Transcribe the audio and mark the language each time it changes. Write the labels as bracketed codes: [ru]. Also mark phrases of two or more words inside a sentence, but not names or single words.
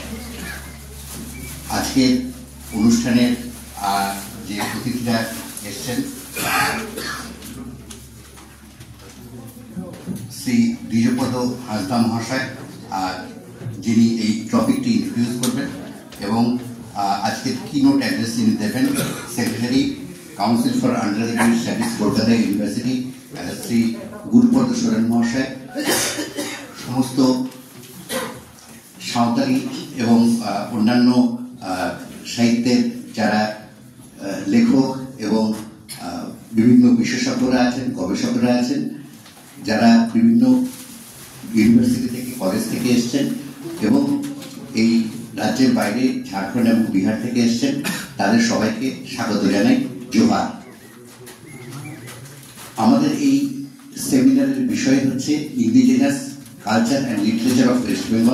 [bn] আজকে অনুষ্ঠানে যে অতিথিরা এসেছেন শ্রী দ্বিজপদ হাজদা মহাশয় যিনি টপিকটি ইন্ট্রোডিউস করবেন আজকে [en] keynote address [bn] যিনি দেবেন [en] secretary council for undergraduate studies [bn] কলকাতা ইউনিভার্সিটি শ্রী গুরুপদ সোরেন মহাশয়, সমস্ত সাঁওতালি এবং অন্যান্য সাহিত্যের যারা লেখক এবং বিভিন্ন বিশেষজ্ঞরা আছেন গবেষকরা आছেন যারা বিভিন্ন ইউনিভার্সিটি থেকে কলেজ থেকে এসেছেন এবং এই রাজ্যের বাইরে ঝাড়খণ্ড এবং বিহার থেকে এসেছেন, তাদের সবাইকে স্বাগত জানাই। জোহার। আমাদের এই সেমিনারের বিষয় হচ্ছে [en] indigenous culture and literature of West Bengal.